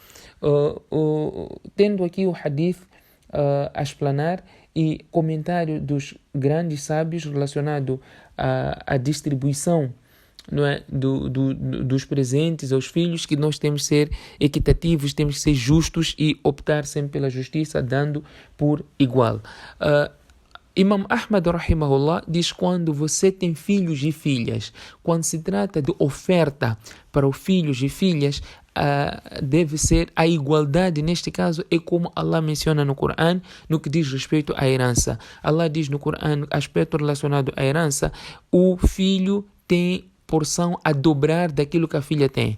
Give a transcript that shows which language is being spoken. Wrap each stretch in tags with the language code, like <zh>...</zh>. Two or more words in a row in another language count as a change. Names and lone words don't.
<pt>Tendo aqui o hadith a explanar e comentário dos grandes sábios relacionado à distribuição, não é, dos presentes aos filhos, que nós temos que ser equitativos, temos que ser justos e optar sempre pela justiça, dando por igual. Imam Ahmad rahimahullah diz: quando você tem filhos e filhas, quando se trata de oferta para os filhos e filhas, deve ser a igualdade. Neste caso é como Allah menciona no Coran no que diz respeito à herança. Allah diz no Coran, aspecto relacionado à herança, o filho tem porção a dobrar daquilo que a filha tem.</pt>